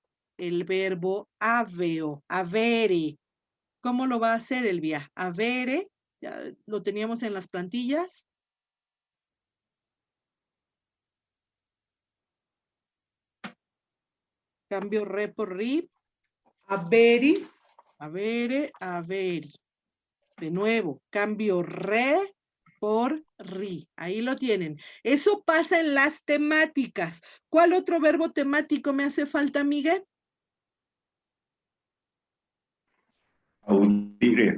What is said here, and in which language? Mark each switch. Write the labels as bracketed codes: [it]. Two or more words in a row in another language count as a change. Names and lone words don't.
[es] El verbo aveo, avere. ¿Cómo lo va a hacer, Elvia? Avere, ya lo teníamos en las plantillas. Cambio re por ri. Averi. [la] Avere, averi. [es] De nuevo, cambio re por ri. Ahí lo tienen. Eso pasa en las temáticas. ¿Cuál otro verbo temático me hace falta, Miguel? Audire.